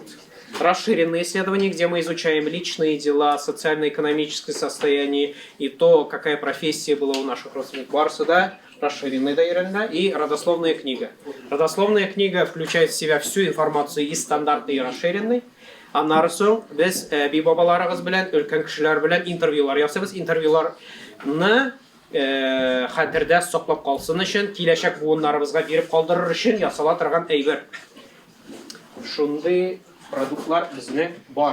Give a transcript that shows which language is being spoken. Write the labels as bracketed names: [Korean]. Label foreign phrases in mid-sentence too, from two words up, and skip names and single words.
[Russian] Расширенные исследования, где мы изучаем личные дела, социально-экономическое состояние и то, какая профессия была у наших родственников. [Tatar] Барсы, да? [Russian] Расширенная да, и родословная книга. Родословная книга включает в себя всю информацию и стандартной, и расширенной. [Tatar] Аннан соң без бибабаларыбыз белән, өлкән кешеләр белән интервьюлар ясыйбыз. Интервьюларны хәтердә саклап калсын өчен, киләчәк буыннарыбызга биреп калдырыр өчен ясала торган әйбер. Шундый продуктлар безнең бар.